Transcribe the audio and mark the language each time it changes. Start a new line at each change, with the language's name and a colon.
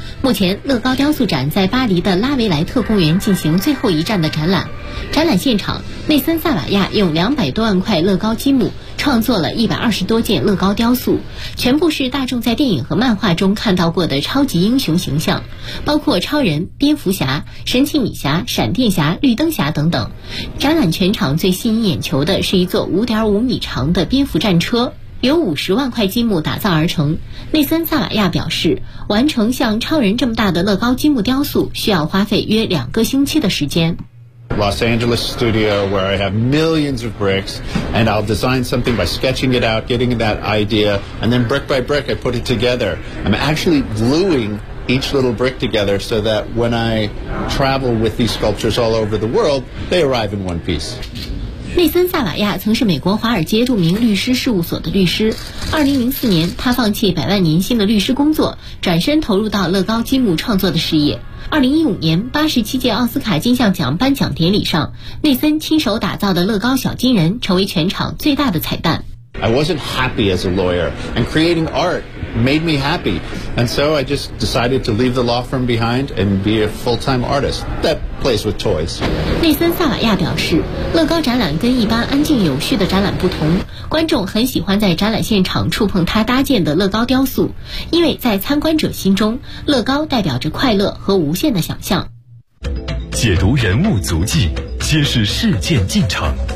Chinese: 目前乐高雕塑展在巴黎的拉维莱特公园进行最后一站的展览，展览现场内森·萨瓦亚用200多万块乐高积木创作了120多件乐高雕塑，全部是大众在电影和漫画中看到过的超级英雄形象，包括超人、蝙蝠侠、神奇女侠、闪电侠、绿灯侠等等。展览全场最吸引眼球的是一座5.5米长的蝙蝠战车，由50万块积木打造而成。内森·萨瓦亚表示，完成像超人这么大的乐高积木雕塑需要花费约2个星期的时间。
English: Los Angeles studio where I have millions of bricks and I'll design something by sketching it out, getting that idea, and then brick by brick I put it together. I'm actually gluing each little brick together so that when I travel with these sculptures all over the world, they arrive in one piece.
Chinese: 内森·萨瓦亚曾是美国华尔街著名律师事务所的律师。 2004年，他放弃百万年薪的律师工作，转身投入到乐高积木创作的事业。 2015年87届奥斯卡金像奖颁奖典礼上，内森亲手打造的乐高小金人成为全场最大的彩蛋。
English: I wasn't happy as a lawyer, and creating art made me happy, and so I just decided to leave the law firm behind and be a full-time artist that plays with toys.
Chinese: 内森·萨瓦亚表示，乐高展览跟一般安静有序的展览不同，观众很喜欢在展览现场触碰他搭建的乐高雕塑，因为在参观者心中，乐高代表着快乐和无限的想象。解读人物足迹，揭示事件进程。